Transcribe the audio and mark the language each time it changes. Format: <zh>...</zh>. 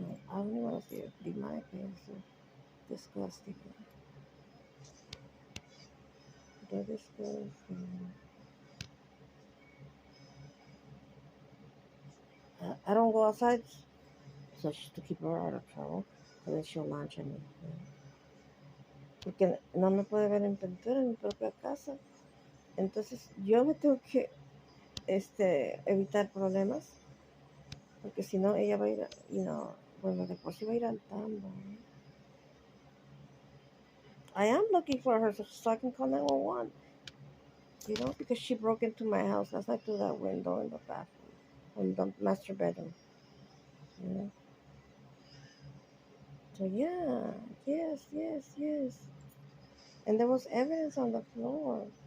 <en>I don't even want to see her. Demonic things are disgusting. They're disgusting. I don't go outside so just to keep her out of trouble, because then she'll launch at me.</en> <es>Porque no me puede ver en pintura en mi propia casa. Entonces yo me tengo que evitar problemas, porque si no ella va a ir, bueno, después sí va a ir al tambo.</es> <en>I am looking for her so I can call 911, because she broke into my house last night through that window in the bathroom, in the master bedroom. You know? So yeah, yes, yes, yes. And there was evidence on the floor.</en>